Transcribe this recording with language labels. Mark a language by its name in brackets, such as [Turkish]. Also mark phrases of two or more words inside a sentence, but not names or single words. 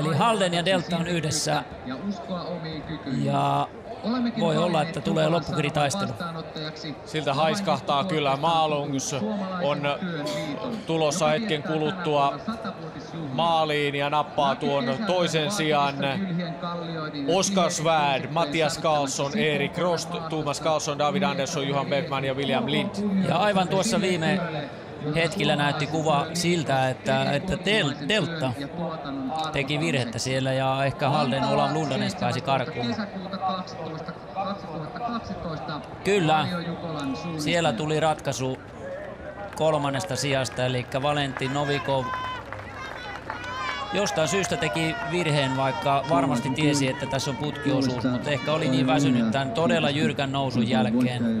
[Finnish] Eli Halden ja Delta on yhdessä. Ja voi olla, että tulee loppukritaistelu. Siltä haiskahtaa kyllä. Malungs on tulossa hetken kuluttua maaliin ja nappaa tuon toisen sijan. Oskar Svärd, Mattias Karlsson, Erik Rost, Thomas Karlsson, David Andersson, Johan Bergman ja William Lind. Ja aivan tuossa viime hetkillä näytti kuva siltä, että Delta teki virhettä siellä ja ehkä Halden Olav Lundanes pääsi karkuun. Kyllä, siellä tuli ratkaisu kolmannesta sijasta, eli Valentin Novikov jostain syystä teki virheen, vaikka varmasti tiesi, että tässä on putkiosuus, mutta ehkä oli niin väsynyt tämän todella jyrkän nousun jälkeen.